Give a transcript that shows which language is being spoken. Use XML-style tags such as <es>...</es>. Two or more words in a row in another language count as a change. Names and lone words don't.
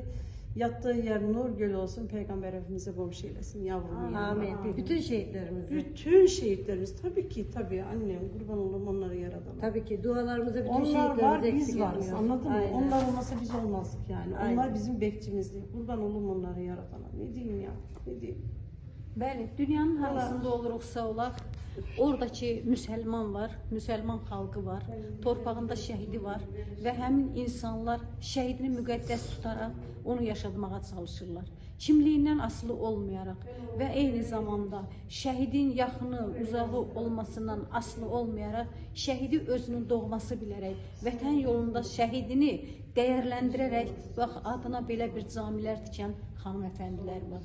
<tr>Yattığı yer nur gölü olsun. Peygamber Efendimiz'e komşu eylesin yavrum. Amin. Bütün şehitlerimizi. Bütün şehitlerimiz tabii ki tabii annem kurban olurum onları yaradan. Tabii ki dualarımıza bütün Onlar var şehitlerimizi biz eksik varız etmiyoruz. anladın mı? Aynen. Onlar olmasa biz olmazdık yani. Aynen. Onlar bizim bekçimizdi. Kurban olurum onları yaradana. Ne diyeyim ya? Ne diyeyim?</tr> <az>Bəli, dünyanın harasında olursa olaq, oradakı müsəlman var, müsəlman xalqı var, torpağında şəhidi var və həmin insanlar şəhidini müqəddəs tutaraq onu yaşatmağa çalışırlar. Kimliyindən asılı olmayaraq və eyni zamanda şəhidin yaxını, uzağı olmasından asılı olmayaraq şəhidi özünün doğması bilərək, vətən yolunda şəhidini dəyərləndirərək bax adına belə bir camilər tikən hanımefendilər var.</az>